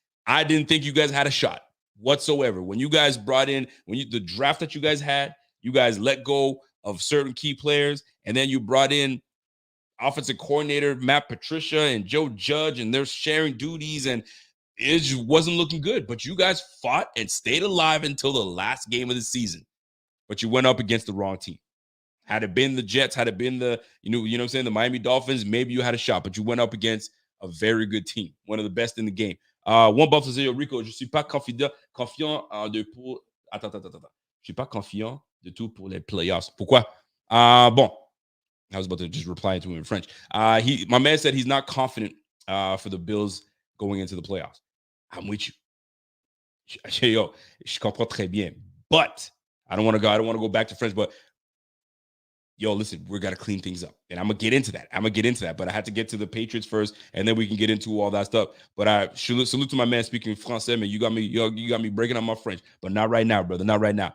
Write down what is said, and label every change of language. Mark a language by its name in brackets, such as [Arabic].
[English] I didn't think you guys had a shot whatsoever. When you guys brought in, the draft that you guys had, you guys let go of certain key players, and then you brought in offensive coordinator Matt Patricia and Joe Judge, and they're sharing duties, and it just wasn't looking good. But you guys fought and stayed alive until the last game of the season. But you went up against the wrong team. Had it been the Jets, had it been the, you know what I'm saying, the Miami Dolphins, maybe you had a shot, but you went up against a very good team, one of the best in the game. One Buffalo says, [French] Rico, je suis pas confiant de pour. Attends. Je suis pas confiant de tout pour les playoffs. Pourquoi? Bon. [English] I was about to just reply to him in French. My man said he's not confident for the Bills going into the playoffs. I'm with you. [French] Yo, je comprends très bien. [English] But I don't want to go back to French, but yo, listen, we got to clean things up. And I'm going to get into that. But I had to get to the Patriots first, and then we can get into all that stuff. But I salute to my man speaking Francais, man. You got me breaking up my French, but not right now, brother. Not right now.